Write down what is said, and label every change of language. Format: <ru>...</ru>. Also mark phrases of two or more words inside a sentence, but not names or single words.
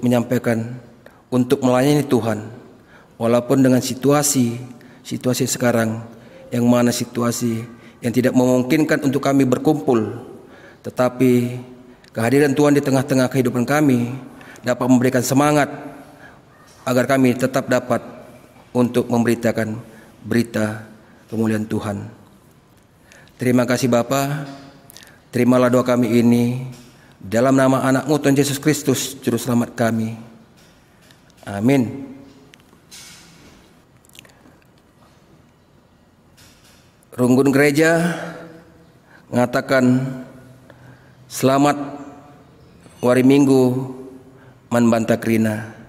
<id>menyampaikan, untuk melayani Tuhan, walaupun dengan situasi sekarang yang mana situasi yang tidak memungkinkan untuk kami berkumpul, tetapi kehadiran Tuhan di tengah-tengah kehidupan kami dapat memberikan semangat agar kami tetap dapat untuk memberitakan berita kemuliaan Tuhan. Terima kasih Bapa, terimalah doa kami ini dalam nama anak-Mu Tuhan Yesus Kristus, Juru Selamat kami. Amin. Rungkun gereja mengatakan selamat</id> <btx>wari Minggu man banta krina.</btx>